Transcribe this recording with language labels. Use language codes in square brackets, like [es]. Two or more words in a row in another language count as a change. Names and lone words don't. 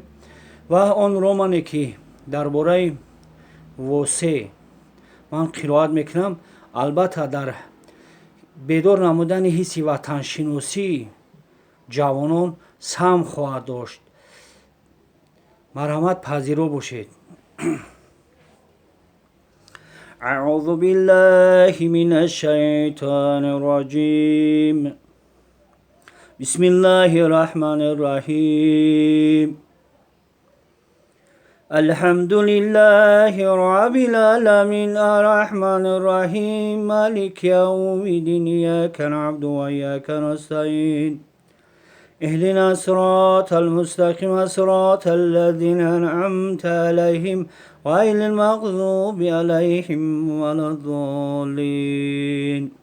[tg] ва он романе ки дар бораи восе ман қироат мекунам, албатта дар бедор намудани ҳисси ватаншиносии ҷавонон саҳм хоҳад дошт. марҳамат пазиро бошед. [ar] أعوذ بالله من الشيطان الرجيم. بسم الله الرحمن الرحيم. الحمد لله رب العالمين الرحمن الرحيم مالك يوم الدين إياك نعبد وإياك نستعين اهدنا الصراط المستقيم صراط الذين أنعمت عليهم غير المغضوب عليهم ولا الضالين.